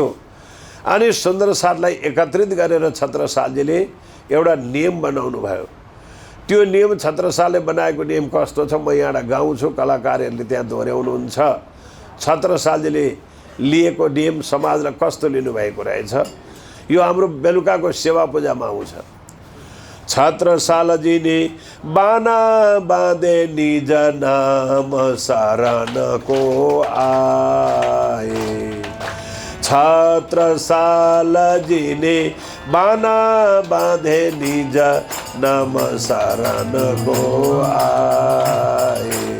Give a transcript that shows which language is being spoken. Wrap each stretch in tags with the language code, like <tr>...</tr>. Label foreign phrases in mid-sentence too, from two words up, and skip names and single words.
<ne>अनि सुन्दर साथलाई एकत्रित गरेर छत्रसालजीले एउटा नियम बनाउनु भयो। त्यो नियम छत्रसालले बनाएको नियम कस्तो छ म यहाँ गाउँछु, कलाकारहरूले त्यहाँ दोहोऱ्याउनुहुन्छ। छत्रसालजीले लिएको नियम समाजलाई कस्तो लिनुभएको रहेछ यो हाम्रो बेलुकाको सेवा पूजामा आउँछ। छत्रसालजीले बाना बाँधे निज नाम शरणको आए। छत्रसालजीले बाना बाँधे निज नाम शरणको आए।</ne>